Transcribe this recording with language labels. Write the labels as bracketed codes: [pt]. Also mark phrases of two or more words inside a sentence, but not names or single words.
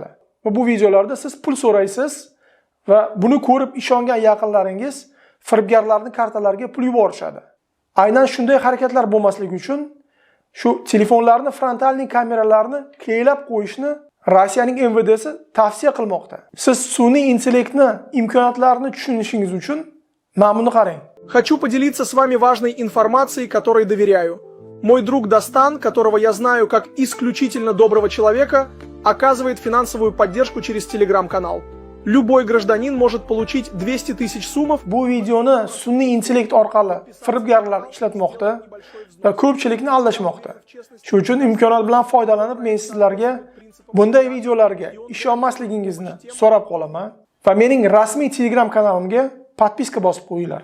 [uz] Va bu videolarda siz pul so'raysiz va buni ko'rib ishongan yaqinlaringiz firibgarlarning kartalariga pul yuborishadi. Aynan shunday harakatlar bo'lmasligi uchun shu telefonlarni frontalniy kameralarni kleyilab qo'yishni Rossiyaning MVDsi tavsiya qilmoqda. Siz sun'iy intellektni imkoniyatlarini tushunishingiz uchun mana buni qarang. [ru] Хочу поделиться с вами важной информацией, которой доверяю. Мой друг Достан, которого я знаю как исключительно доброго человека, оказывает финансовую поддержку через телеграм-канал. Любой гражданин может получить 200 тысяч сумов. [uz] Bu videoni sun'iy intellekt orqali firibgarlar ishlatmoqda va ko'pchilikni aldashmoqda. Shuning uchun imkoniyat bilan foydalanib men sizlarga bunday videolarga ishonmasligingizni so'rab qolaman va mening rasmiy Telegram kanalimga podpiska bosib qo'yinglar.